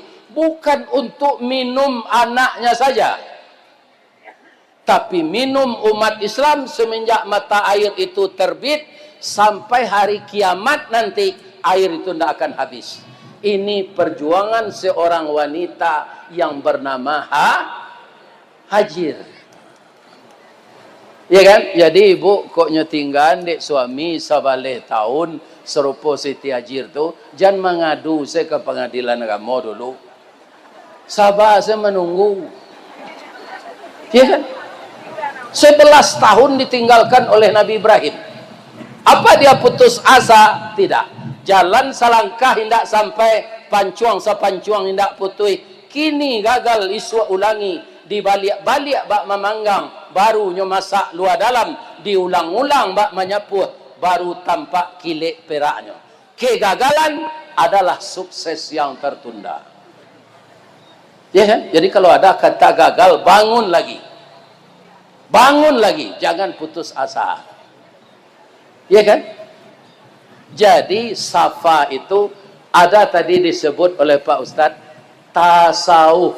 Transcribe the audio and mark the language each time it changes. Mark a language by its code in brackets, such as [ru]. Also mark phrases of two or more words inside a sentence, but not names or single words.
[id] Bukan untuk minum anaknya saja, tapi minum umat Islam semenjak mata air itu terbit sampai hari kiamat nanti air itu tidak akan habis. Ini perjuangan seorang wanita yang bernama Hajir. Ya kan? Jadi ibu [min] kok nyetinggan dek suami sabaleh tahun serupa Siti Hajir tu, [id] jangan mengadu saya ke pengadilan agama dulu. Sabar saya menunggu. Ya kan? 11 tahun ditinggalkan oleh Nabi Ibrahim. Apa dia putus asa? Tidak. [min] Jalan selangkah hendak sampai pancuang sepancuang hendak putui. [id] Kini gagal iswa ulangi. [min] Dibalik-balik bak memanggang. Barunya masak luar dalam. Diulang-ulang bak menyapuh. Baru tampak kilik peraknya. [id] Kegagalan adalah sukses yang tertunda. Ya kan? Jadi kalau ada kata gagal, bangun lagi. Bangun lagi, jangan putus asa. Ya kan? Jadi Safa itu ada tadi disebut oleh Pak Ustadz tasawuf.